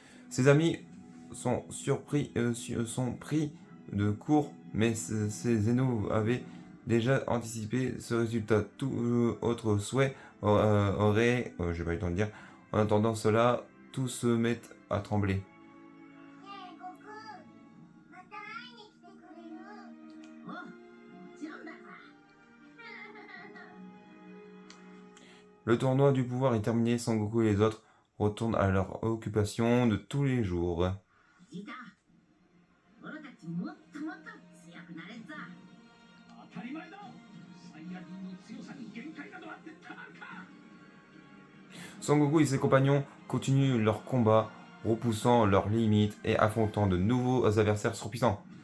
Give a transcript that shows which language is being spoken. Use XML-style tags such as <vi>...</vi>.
<fr>Ses amis sont sont pris de court, mais Zeno avait déjà anticipé ce résultat. Tout autre souhait aurait, j'ai pas eu le temps de dire. En attendant cela, tout se met à trembler.</fr> <ja>ねえ、悟空、また会いに来てくれる？おう、もちろんだから。</ja> <fr>Le tournoi du pouvoir est terminé, Son Goku et les autres retournent à leur occupation de tous les jours.</fr> <ja>じいた、俺たちもっともっと強くなれるぞ。当たり前だ。サイヤ人の強さに限界などあってたまるか。</ja> <fr>Son Goku et ses compagnons continuent leur combat, repoussant leurs limites et affrontant de nouveaux adversaires surpuissants.</fr>